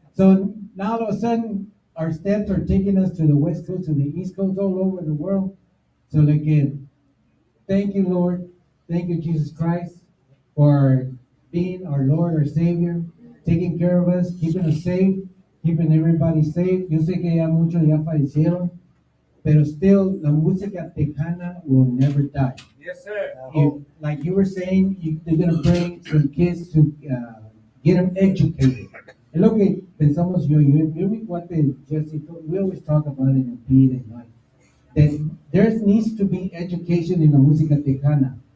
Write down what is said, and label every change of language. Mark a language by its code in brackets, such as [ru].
[en] So now all of a sudden, our steps are taking us to the West Coast, to the East Coast, all over the world. So again, thank you, Lord. Thank you, Jesus Christ, for being our Lord, our Savior, taking care of us, keeping us safe, keeping everybody safe. [es] Yo sé que ya muchos ya fallecieron, pero still, la música tejana [en] will never die. Yes, sir. If, like you were saying, they're going to bring some kids to get them educated. [es] Es lo que pensamos yo [en] what Jesse told, we always talk about it in Pete and Mike, that there needs to be education in the música tejana.